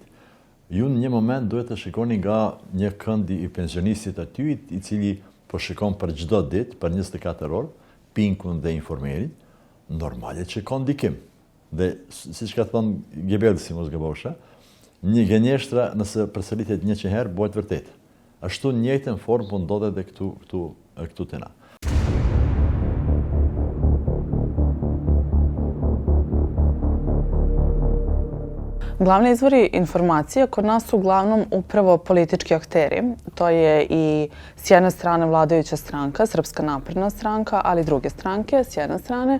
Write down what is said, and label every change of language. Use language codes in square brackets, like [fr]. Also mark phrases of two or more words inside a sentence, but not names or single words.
[sq] Ju në një moment duhet të shikoni nga një kënd i pensionistit aty, i cili po shikon për çdo ditë, për 24 orë, Pinkun dhe Informerin, normale që ka ndikim. Dhe siç ka thënë Gebelsi, mos gabosha, një gënjeshtra nëse përsëritet 100 herë bëhet vërtet. Ashtu në njëjtën formë po ndodhet edhe këtu te na. [sr] Glavni izvori informacije kod nas su uglavnom upravo politički akteri. To je i s jedne strane vladajuća stranka, Srpska napredna stranka, ali i druge stranke s jedne strane.